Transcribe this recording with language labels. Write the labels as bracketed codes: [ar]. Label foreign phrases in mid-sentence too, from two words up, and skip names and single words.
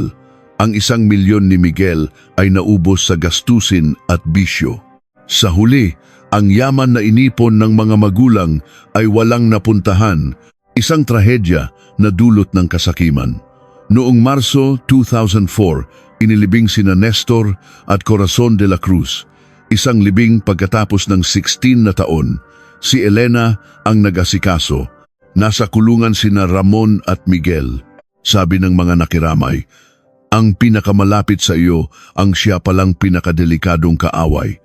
[tl] Ang 1 milyon ni Miguel ay naubos sa gastusin at bisyo. Sa huli, ang yaman na inipon ng mga magulang ay walang napuntahan, isang trahedya na dulot ng kasakiman. Noong Marso 2004, inilibing sina Nestor at Corazon de la Cruz. Isang libing pagkatapos ng 16 na taon, si Elena ang nag-asikaso. Nasa kulungan sina Ramon at Miguel. Sabi ng mga nakiramay, "Ang pinakamalapit sa iyo ang siya palang pinakadelikadong kaaway."